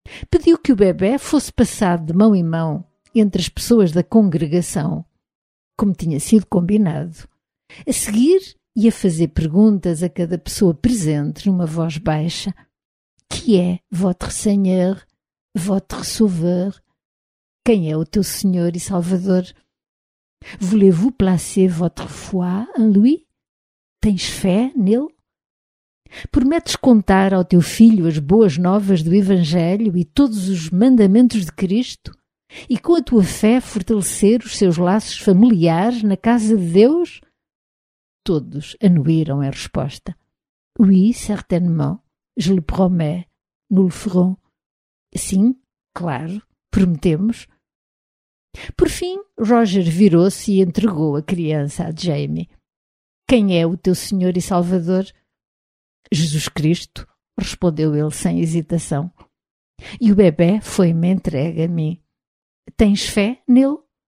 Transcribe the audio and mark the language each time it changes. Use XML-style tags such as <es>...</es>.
<pt>Pediu que o bebê fosse passado de mão em mão entre as pessoas da congregação, como tinha sido combinado. A seguir, ia fazer perguntas a cada pessoa presente numa voz baixa. Que é</pt> <fr>votre Seigneur, votre Sauveur?</fr> <pt>Quem é o teu Senhor e Salvador?</pt> <fr>Voulez-vous placer votre foi en lui?</fr> <pt>Tens fé nele? Prometes contar ao teu filho as boas novas do Evangelho e todos os mandamentos de Cristo? E com a tua fé fortalecer os seus laços familiares na casa de Deus? Todos anuíram a resposta.</pt> <fr>Oui, certainement, je le promets, nous le ferons.</fr> <pt>Sim, claro, prometemos. Por fim, Roger virou-se e entregou a criança a Jamie. Quem é o teu Senhor e Salvador? Jesus Cristo, respondeu ele sem hesitação. E o bebê foi-me entregue a mim. Tens fé nele?</pt>